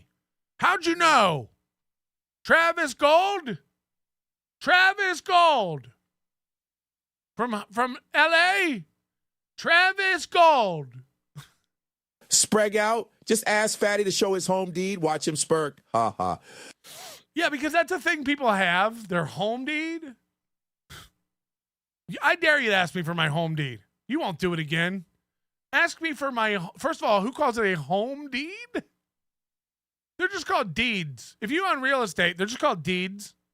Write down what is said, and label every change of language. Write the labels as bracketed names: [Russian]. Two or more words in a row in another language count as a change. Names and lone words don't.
[English] How'd you know? Travis Gold? Travis Gold. From L.A.? Travis Gold. Spreg out. Just ask Fatty to show his home deed. Watch him spurk. Ha ha. Yeah, because that's a thing people have, their home deed. I dare you to ask me for my home deed. You won't do it again. Ask me for my, first of all, who calls it a home deed? They're just called deeds. If you own real estate, they're just called deeds.